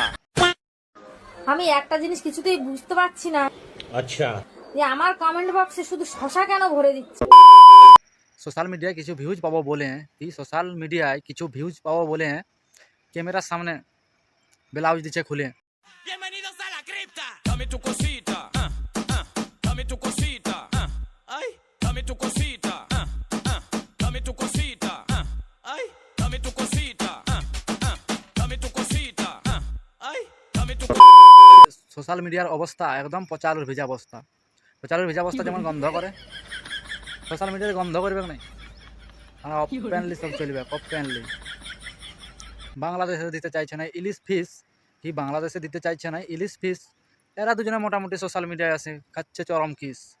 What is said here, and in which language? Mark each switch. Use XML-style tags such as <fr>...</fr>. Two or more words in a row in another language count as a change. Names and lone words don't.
<bn>আমি একটা জিনিস কিছুতেই বুঝতে পারছি না, আচ্ছা, যে আমার কমেন্ট বক্সে শুধু শশা কেন ভরে দিচ্ছে।</bn> <en>social media</en> <bn>কিছু ভিউজ পাবো বলে, কি</bn> <en>social media</en> <bn>কিছু ভিউজ পাবো বলে ক্যামেরার সামনে ব্লাউজ দিচ্ছে খুলে।</bn> <es>Bienvenidos a la cripta. Dame tu cosita. Dame tu cosita. Ay, dame tu cosita. Dame tu cosita. Ay, dame tu cosita. Dame tu cosita. Ay, dame tu</es> <en>social media</en> <bn>অবস্থা একদম পচালুর ভিজা অবস্থা। পচালুর ভিজা অবস্থা যেমন গন্ধ করে,</bn> <en>social media</en> <bn>গন্ধ করবে না, ওপেনলি সব চলবে ওপেনলি। বাংলাদেশে দিতে চাইছে না ইলিশ ফিস, কি বাংলাদেশে দিতে চাইছে না ইলিশ ফিস, এরা দুজনে মোটামুটি</bn> <en>social media</en> <bn>আছে, খাচ্ছে চরম কিস।</bn>